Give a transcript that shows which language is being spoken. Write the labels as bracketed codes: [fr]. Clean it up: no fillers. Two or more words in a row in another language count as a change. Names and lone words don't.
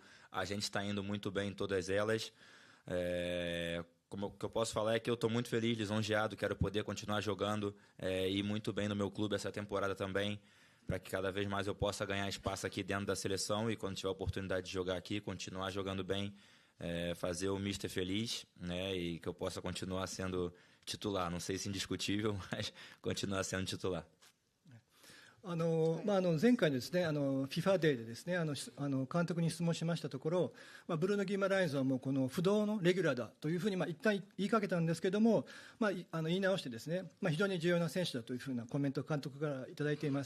[pt] A gente está indo muito bem em todas elas. O que eu posso falar é que eu estou muito feliz, lisonjeado, quero poder continuar jogando e ir muito bem no meu clube essa temporada também, para que cada vez mais eu possa ganhar espaço aqui dentro da seleção e quando tiver a oportunidade de jogar aqui, continuar jogando bem, fazer o Mister feliz, né, e que eu possa continuar sendo titular. Não sei se indiscutível, mas continuar sendo titular. [ja] 前回のですねFIFA デーでですね監督に質問しましたところ、ブルーノ・ギマラインズはもうこの不動のレギュラーだというふうに一旦言いかけたんですけども、言い直してですね、非常に重要な選手だというふうなコメントを監督からいただいています。